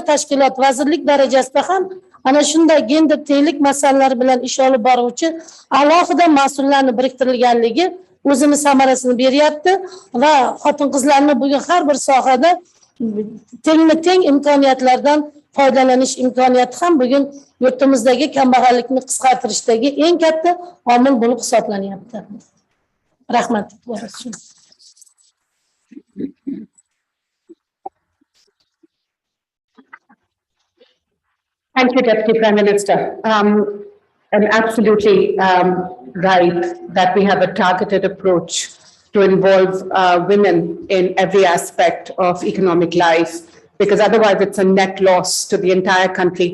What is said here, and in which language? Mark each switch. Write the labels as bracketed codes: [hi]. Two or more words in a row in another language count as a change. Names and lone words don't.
[uz] tashkilot, vazirlik darajasida ham ana shunday gender tenglik masalalari bilan ish olib boruvchi alohida mas'ullarni biriktirilganligi o'zini samarasini beryapti va xotin-qizlarni bugun har bir sohada tengma-teng imkoniyatlardan foydalanish imkoniyati ham bugun yurtimizdagi kambag'allikni qisqartirishdagi eng katta omil bo'lib hisoblanyapti. Rahmat. [en] Thank you, Deputy Prime Minister. And absolutely right that we have a targeted approach to involve women in every aspect of economic life, because otherwise it's a net loss to the entire country.